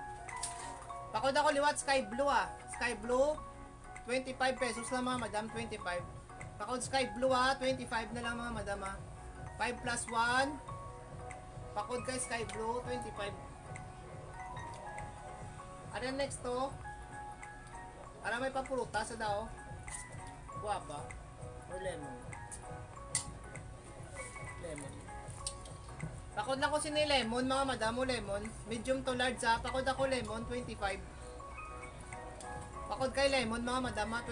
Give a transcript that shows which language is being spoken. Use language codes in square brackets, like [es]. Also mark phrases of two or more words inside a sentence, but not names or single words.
[hil] Pakod ako liwat [en] sky blue [hil] ah. [en] Sky blue [hil] 25 pesos lang mga madam, 25. Pakod [en] sky blue [hil] ah, 25 na lang mga madam ah. 5 plus 1. Pakod kay [en] sky blue, [hil] 25. Ano next to? Para may papuruta sa daw. Guapa. Or lemon. Lemon. Pakod na ko sini lemon mga madam o lemon. [en] Medium to large [hil] ha. Pakod ako lemon, 25. Pakod kay lemon mga madam ha.